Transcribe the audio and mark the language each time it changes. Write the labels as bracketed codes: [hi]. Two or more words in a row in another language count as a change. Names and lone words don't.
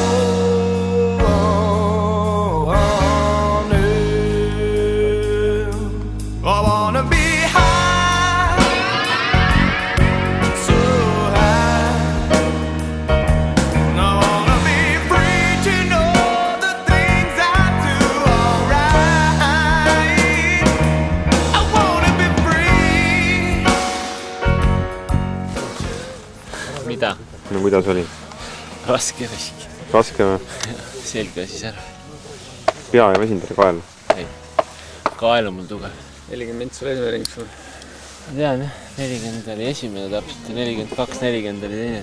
[en] I wanna be high, so high. And I wanna be free to know the things I do alright. I wanna be free. [et] Mida? No kuidas oli? Raske vesi. Raske või? Selg väsis ära. Pea ei väsinud ära kael. Ei. Kael on mul tugev. 40 mint sul esimene ring sul. Ma tean jah, 40 oli esimene täpselt ja 42, 40 oli teine.